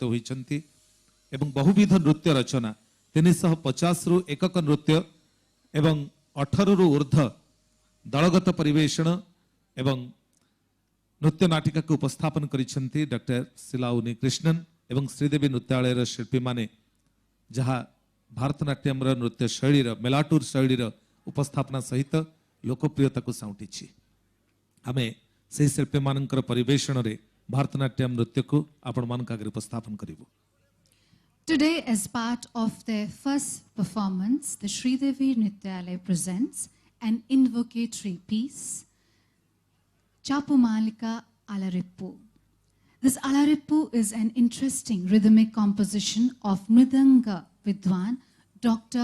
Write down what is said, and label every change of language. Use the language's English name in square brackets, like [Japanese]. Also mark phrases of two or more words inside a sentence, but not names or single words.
[Odia] ହୋଇଛନ୍ତି ଏବଂ ବହୁବିଧ ନୃତ୍ୟ ରଚନା 350ରୁ ଏକକ ନୃତ୍ୟ ଏବଂ 18ରୁ ଉର୍ଦ୍ଧ୍ୱ ଦଳଗତ ପରିବେଷଣ ଏବଂ ନୃତ୍ୟ ନାଟିକାକୁ ଉପସ୍ଥାପନ କରିଛନ୍ତି ଡକ୍ଟର ଶିଲା ଉନିକ୍ରିଷ୍ଣନ ଏବଂ ଶ୍ରୀଦେବୀ ନୃତ୍ୟାଳୟର ଶିଳ୍ପୀମାନେ, ଯାହା ଭାରତନାଟ୍ୟମର ନୃତ୍ୟ ଶୈଳୀର ମେଲାଟୁର ଶୈଳୀର ଉପସ୍ଥାପନା ସହିତ ଲୋକପ୍ରିୟତାକୁ ସାଉଁଟିଛି। ଆମେ ସେହି ଶିଳ୍ପୀମାନଙ୍କର ପରିବେଷଣରେ ଭାରତନାଟ୍ୟମ ନୃତ୍ୟକୁ ଆପଣମାନଙ୍କ ଆଗରେ ଉପସ୍ଥାପନ କରିବୁ। [English] Today, as part of their first performance, the Sridevi Nitralaya presents an invocatory piece, Chapumalika Alarippu. This Alarippu is an interesting rhythmic composition of Mridanga Vidwan Dr.